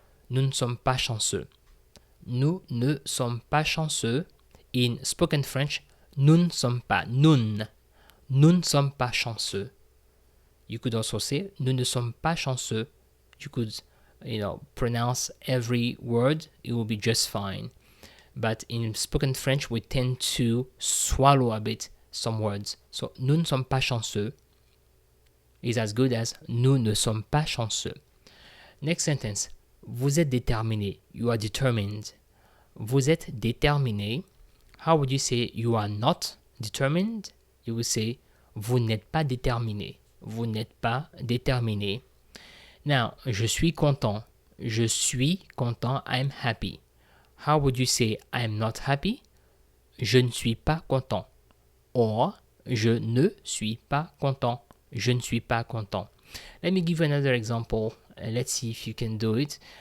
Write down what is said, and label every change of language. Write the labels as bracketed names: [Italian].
[French] Nous ne sommes pas chanceux. Nous ne sommes pas chanceux. [English] In spoken French, [French] nous ne sommes pas. Nous ne sommes pas chanceux. [English] You could also say, [French] nous ne sommes pas chanceux. [English] You could, pronounce every word. It will be just fine. But in spoken French, we tend to swallow a bit some words. [French] So, nous ne sommes pas chanceux [English] is as good as [French] nous ne sommes pas chanceux. [English] Next sentence. [French] Vous êtes déterminé. [English] You are determined. [French] Vous êtes déterminé. [English] How would you say you are not determined? You would say [French] vous n'êtes pas déterminé. Vous n'êtes pas déterminé. Now, je suis content. Je suis content. [English] I'm happy. How would you say I'm not happy? [French] Je ne suis pas content. Or, je ne suis pas content. Je ne suis pas content. [English] Let me give you another example. Let's see if you can do it.